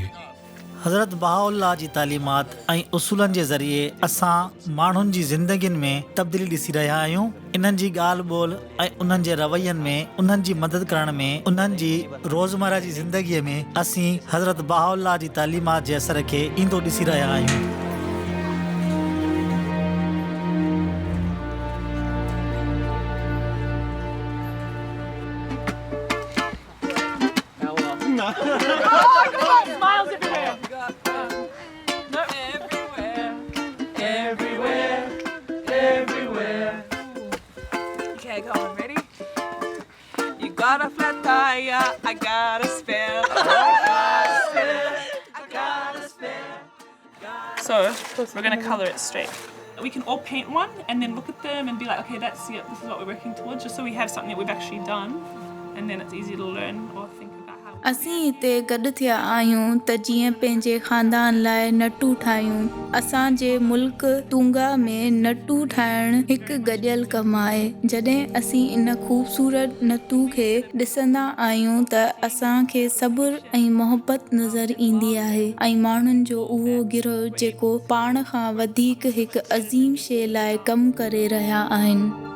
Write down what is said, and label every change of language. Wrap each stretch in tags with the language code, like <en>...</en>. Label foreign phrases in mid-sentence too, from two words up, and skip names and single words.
<sd>हज़रत बहाउल्लाह जी तालीमात ऐं उसूलनि जे ज़रिए असां माण्हुनि जी ज़िंदगियुनि में तब्दीली ॾिसी रहिया आहियूं। इन्हनि जी ॻाल्हि ॿोल ऐं उन्हनि जे रवैयनि में, उन्हनि जी मदद करण में, उन्हनि जी रोज़मर्रा जी ज़िंदगीअ में असीं हज़रत बहाउल्लाह जी तालीमात जे असर खे ईंदो ॾिसी रहिया आहियूं।</sd> <en>Smiles everywhere. No. Everywhere. Okay, go on. Ready? You got a flat tire, I got a spare. So we're going to color it straight. We can all paint one and then look at them and be like, okay, that's it. This is what we're working towards, just so we have something that we've actually done, and then it's easy to learn or think.</en> <sd>असीं हिते गॾु थिया आहियूं त जीअं पंहिंजे ख़ानदान लाइ नटू ठाहियूं। असांजे मुल्क तुंगा में नटू ठाहिणु हिकु गॾियल कमु आहे। जॾहिं असीं इन ख़ूबसूरत नटू खे ॾिसंदा आहियूं त असांखे सब्र ऐं मोहबत नज़र ईंदी आहे ऐं माण्हुनि जो उहो गिरोह जेको पाण खां वधीक हिकु अज़ीम शइ लाइ कमु करे रहिया आहिनि।</sd>